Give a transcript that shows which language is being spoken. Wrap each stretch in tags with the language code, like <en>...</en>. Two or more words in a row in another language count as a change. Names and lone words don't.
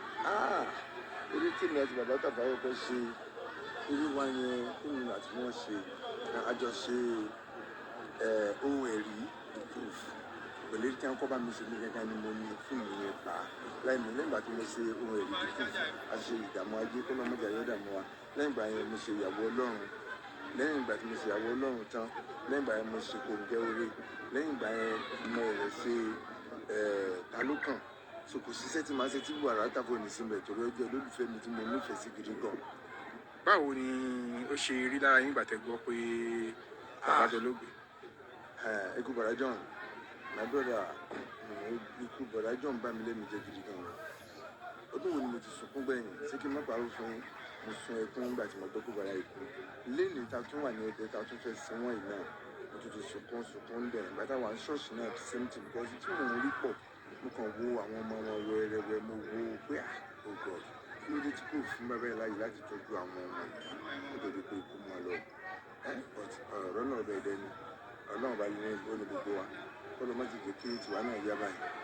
<yo>Ah, eré tí mi àti bàbá Tafa kọ́kọ́ ṣe, eré wa yẹn, tí mi àti wọn ṣe, a jọ ṣe, eh, ohun ẹ̀rí,</yo> <en>the proof.</en> <yo>Pẹ̀lú eré tí wọ́n kọ́ bá mi ṣe ní gangan ni mo ní fíìmù yẹn pa. Láì mí, lẹ́yìn ìgbà tí mo ṣe ohun ẹ̀rí,</yo> <en>the proof,</en> <yo>a ṣe ìdààmú ayé, kó lọ́mọdé ayé dààmú wa. Lẹ́yìn ìgbà yẹn, mo ṣe ìyàwó Ọlọ́run. Lẹ́yìn ìgbà tí mo ṣe ìyàwó Ọlọ́run tán, lẹ́yìn ìgbà yẹn, mo ṣe kòǹgẹ́ oore. Lẹ́yìn ìgbà yẹn, mo rẹ̀ ṣe, eh, Ta ló kàn? So, kò síṣẹ́ tí màá ṣe tí wàrà Tafa ò ní sí ńbẹ̀, torí ó jẹ́ olólùfẹ́ mi tí mo nífẹ̀ẹ́ sí gidi gan. Báwo ni ó ṣe rí lára yín ìgbà tẹ́ gbọ́ pé bàbá Ah. dolóògbé? Eh, ikú Bọ̀dá John,</yo> <en>my brother,</en> <yo>mm, ikú Bọ̀dá John bà mí lẹ́mìí jẹ́ gidi gan. Ọdún wo ni mo ti sunkún gbẹ̀yìn? Ṣé kí n má parọ́ fún yín? Mo sun ẹkún nígbà tí mo gbọ́ pé Bọ̀dá yìí kú. Lénìí ta tún wà ní ẹgbẹ́ ta tún fẹ́ sin wọ́n yìí náà. Mo tún ti sunkún, sunkún ń bẹ̀. Ìgbà táwa ń ṣọ́ọ̀ṣì náà,</yo> <en>the same thing,</en> <yo>because tí mò ń rí pọ̀, mo kàn wo àwọn ọmọ wọn wẹ́rẹ́wẹ́, mo wo pé, ah,</yo> <en>oh God,</en> <yo>kí ló dé tí kò fún bàbá yìí láyè láti tọ́jú àwọn ọmọ yìí? Ó tó di pé ikú mú wọn lọ. Eh, but ọ̀rọ̀ náà bẹ̀ dẹ́ni. Ọlọ́run bá ní, ó ní gbogbo wa. Kọ́lọ́ má ti jẹ́ kí tiwa náà yá báyìí.</yo>